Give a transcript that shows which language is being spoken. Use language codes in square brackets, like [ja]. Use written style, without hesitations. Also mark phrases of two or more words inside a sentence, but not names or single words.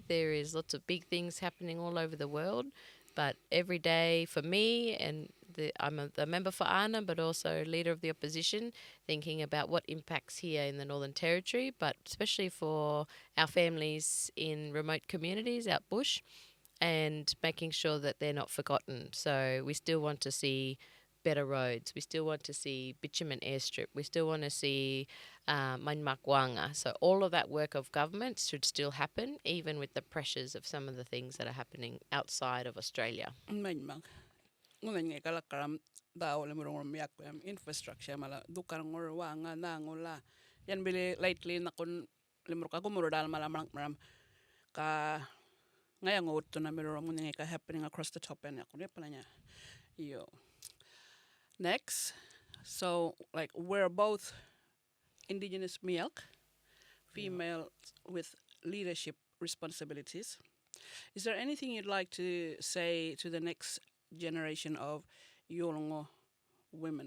[en] There is lots of big things happening all over the world, but every day for me, and I'm a member for ANA, but also leader of the opposition, thinking about what impacts here in the Northern Territory, but especially for our families in remote communities out bush, and making sure that they're not forgotten. So we still want to see better roads. We still want to see bitumen airstrip. We still want to see Manmakwanga. So all of that work of government should still happen, even with the pressures of some of the things that are happening outside of Australia. [djr] Ngunay kalakaram daw lemurong miyak infrastructure mala dukar ngor wanga na ngola yan bili lately na kun lemur ka gumuro dal mala maram ka ngayang ngot na mirong ngunay ka [en] happening across the top [djr] and yakun pala niya yo. [en] Next, so like we're both indigenous milk, female with leadership responsibilities. Is there anything you'd like to say to the next generation of Yolŋu women?